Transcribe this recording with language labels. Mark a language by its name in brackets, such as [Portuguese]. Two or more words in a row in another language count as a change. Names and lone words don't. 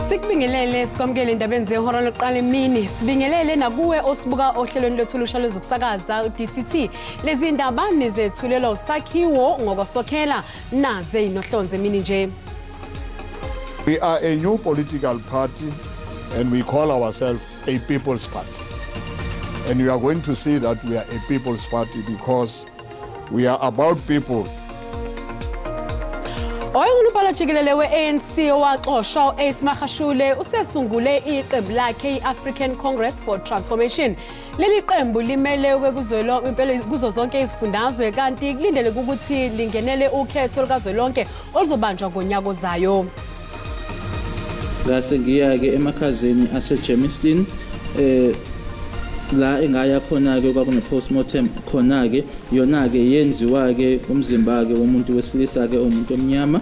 [Zulu] Sibingelele sikwamukele indabeni zehora lokuqala emini. Sibingelele nakuwe osibuka ohlelweni lethu lusha lezokusakaza DCT. Lezi ndaba nizethulelwa usakhiwo ngokosokhela naze inohlonze emini nje. [English] We are a new political party and we call ourselves a people's party. And you are going to see that we are a people's party because we are about people. [Zulu] Oyingunubhala jikelele we-ANC waxoshwa uAce usesungule iqembu lakhe i-African Congress for Transformation. Leli qembu limele kuzo zonke izifundazwe kanti kulindele ukuthi lingenele ukhetho lukazwelonke oluzobanjwa ngonyaka ozayo. Bese ngiya-ke emakhazeni ase-Germiston la engaya khona-ke kwakune-postmortem khona-ke yona-ke yenziwa-ke umzimba-ke womuntu wesilisa-ke umuntu omnyama.